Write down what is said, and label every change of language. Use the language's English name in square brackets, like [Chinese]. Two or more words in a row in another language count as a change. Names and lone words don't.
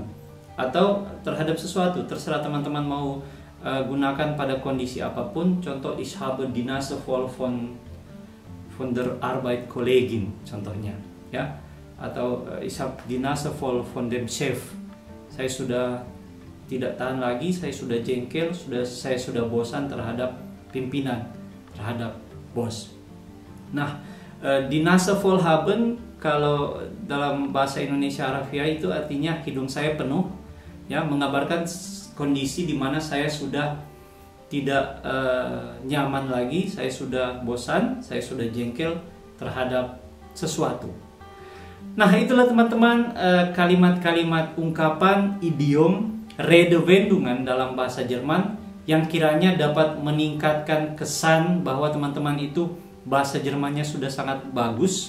[Indonesian] Atau terhadap sesuatu, terserah teman-teman mau gunakan pada kondisi apapun. Contoh, [German] ich habe die Nase voll von der Arbeitskollegen, [Indonesian] contohnya, ya. [German] Atau ich habe die Nase voll von dem Chef. [Indonesian] Saya sudah tidak tahan lagi, saya sudah jengkel, saya sudah bosan terhadap pimpinan, terhadap bos. Nah, [German] die Nase voll haben [Indonesian] kalau dalam bahasa Indonesia Harafiah itu artinya hidung saya penuh, ya, mengabarkan kondisi di mana saya sudah tidak nyaman lagi, saya sudah bosan, saya sudah jengkel terhadap sesuatu. Nah, itulah teman-teman kalimat-kalimat ungkapan idiom Redewendungen dalam bahasa Jerman yang kiranya dapat meningkatkan kesan bahwa teman-teman itu bahasa Jermannya sudah sangat bagus.